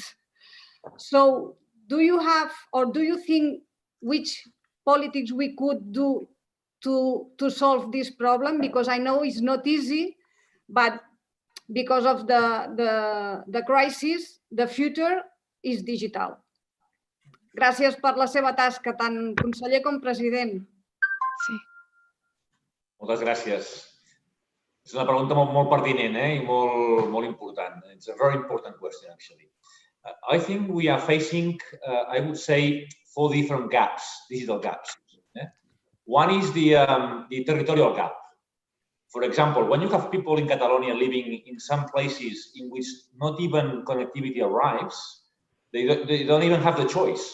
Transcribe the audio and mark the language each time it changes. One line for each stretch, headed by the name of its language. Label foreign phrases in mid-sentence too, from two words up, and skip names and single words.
English: So do you have, or do you think which politics we could do to solve this problem? Because I know it's not easy, but because of the crisis, the future is digital.
Catalan: Gràcies per la seva tasca, tant conseller com president. Sí. Moltes gràcies. És una pregunta molt pertinent i molt important.
English: It's a very important question, actually. I think we are facing, I would say, 4 different gaps, digital gaps. One is the territorial gap. For example, when you have people in Catalonia living in some places in which not even connectivity arrives, they don't even have the choice.